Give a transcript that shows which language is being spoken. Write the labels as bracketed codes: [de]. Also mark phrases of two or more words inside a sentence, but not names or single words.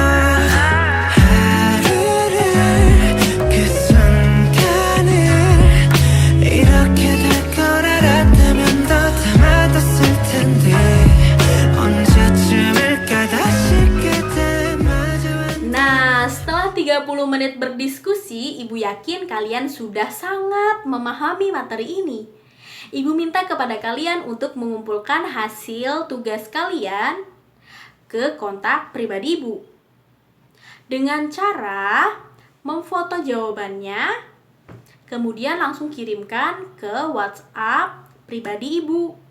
[ko] 하루를 그 순간을 이렇게 될 걸 알았다면 더 담아뒀을 텐데 언제쯤일까 다시 그때 마주한 [id] Nah, setelah 30 menit berdiskusi, Ibu yakin kalian sudah sangat memahami materi ini. Ibu minta kepada kalian untuk mengumpulkan hasil tugas kalian ke kontak pribadi Ibu. Dengan cara memfoto jawabannya, kemudian langsung kirimkan ke WhatsApp pribadi Ibu.